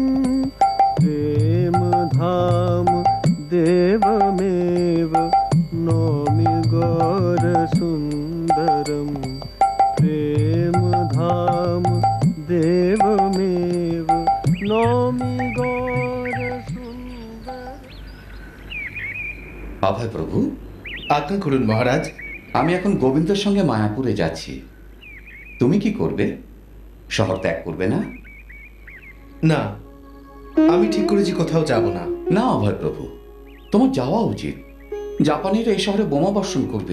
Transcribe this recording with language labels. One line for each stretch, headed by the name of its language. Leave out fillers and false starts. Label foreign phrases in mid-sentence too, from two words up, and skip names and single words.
Sanskrit: प्रेम धाम देवमेव नौमि गौर सुंदरम। प्रेम धाम देवमेव नौमि गौर सुंदरम।
Bangla: অভয় প্রভু, আজ্ঞা করুন মহারাজ। আমি এখন গোবিন্দের সঙ্গে মায়াপুরে যাচ্ছি। তুমি কি করবে? শহর ত্যাগ করবে না? না, আমি ঠিক করেছি কোথাও যাব না। না অভয় প্রভু, তোমার যাওয়া উচিত। জাপানিরা এই শহরে বোমা বর্ষণ করবে।